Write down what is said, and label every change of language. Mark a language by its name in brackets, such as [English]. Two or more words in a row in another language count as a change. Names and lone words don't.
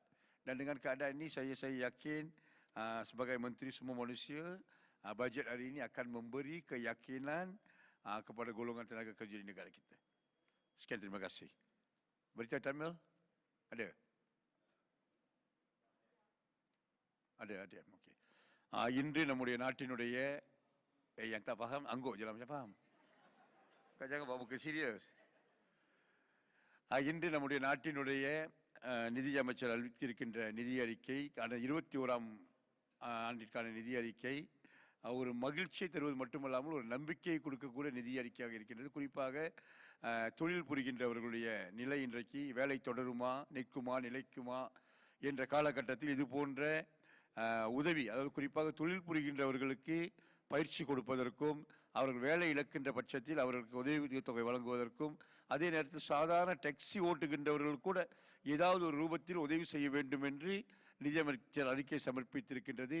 [Malay] Dan dengan keadaan ini saya yakin sebagai Menteri Sumber Manusia, bajet hari ini akan memberi keyakinan kepada golongan tenaga kerja di negara kita. Sekian, terima kasih. Berita Tamil? Ada? Ada. Okey. [Tamil] இன்று நம்முடைய நாட்டினுடைய [Malay] yang tak faham, angguk je lah macam faham. Kau jangan bawa muka serius. [Tamil] இன்று நம்முடைய நாட்டினுடைய நிதி அமைச்சர் அறிவித்திருக்கின்ற நிதி அறிக்கை, 21ஆம் ஆண்டிற்கான நிதி அறிக்கை ஒரு மகிழ்ச்சியை தருவது மட்டுமல்லாமல் ஒரு நம்பிக்கையை கொடுக்கக்கூடிய நிதி அறிக்கையாக இருக்கின்றது. குறிப்பாக தொழில் புரிகின்றவர்களுடைய நிலை இன்றைக்கு வேலை தொடருமா, நிற்குமா, நிலைக்குமா என்ற காலகட்டத்தில் இது போன்ற உதவி, அதாவது குறிப்பாக தொழில் புரிகின்றவர்களுக்கு பயிற்சி கொடுப்பதற்கும், அவர்கள் வேலை இழக்கின்ற பட்சத்தில் அவர்களுக்கு உதவி தொகை வழங்குவதற்கும், அதே நேரத்தில் சாதாரண டாக்ஸி ஓட்டுகின்றவர்கள் கூட ஏதாவது ஒரு ரூபத்தில் உதவி செய்ய வேண்டும் என்று நிதியமைச்சர் அறிக்கை சமர்ப்பித்திருக்கின்றது.